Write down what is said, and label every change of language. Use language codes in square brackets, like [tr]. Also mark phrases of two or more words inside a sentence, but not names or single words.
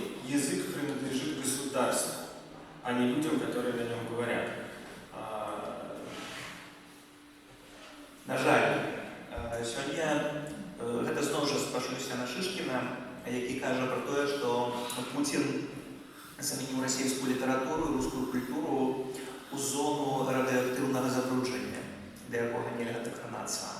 [ru] язык принадлежит государству, а не людям, которые на нем говорят. [be] На жаль, сёння гэта зноў жа спрашаюся на Шышкіна, які кажа пра тое, што Пуцін замяніў расійскую літаратуру і рускую культуру у зону радыеактыўнага забруджання, да якога нельга дакранацца.